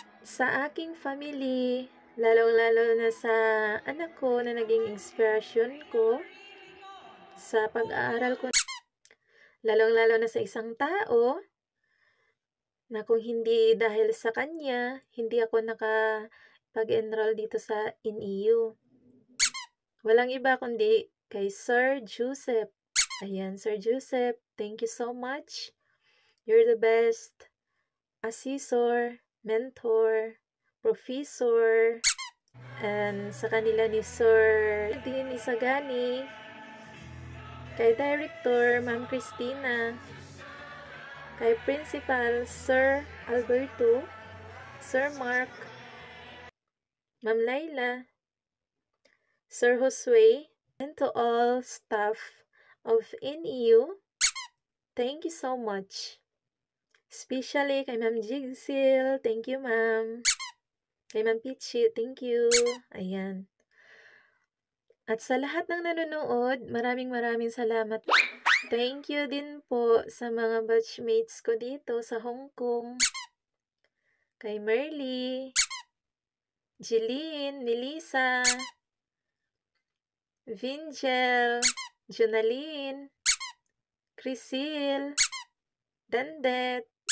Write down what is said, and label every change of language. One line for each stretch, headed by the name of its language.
Filipino: Sa aking family, lalong-lalo na sa anak ko na naging inspirasyon ko sa pag-aaral ko. Lalong-lalo na sa isang tao na kung hindi dahil sa kanya, hindi ako nakapag-enroll dito sa NEU. Walang iba kundi kay Sir Joseph.
English: Ayan, Sir Joseph, thank you so much. You're the best assessor, mentor, professor,
Filipino: and sa kanila ni
English: Sir Dean Isagani, kay Director Ma'am Christina, kay Principal Sir Alberto, Sir Mark, Ma'am Laila, Sir Josue, and to all staff of NEU, thank you so much. Especially kay Ma'am Jigsil, thank you ma'am. Kay Ma'am Pichi, thank you.
Filipino: Ayan. At sa lahat ng nanonood, maraming salamat.
English: Thank you
Filipino: din po sa mga batchmates ko dito sa Hong Kong. Kay Merly, Jeline, Melissa, Vingel, Jonaline, Crisil, Dandet.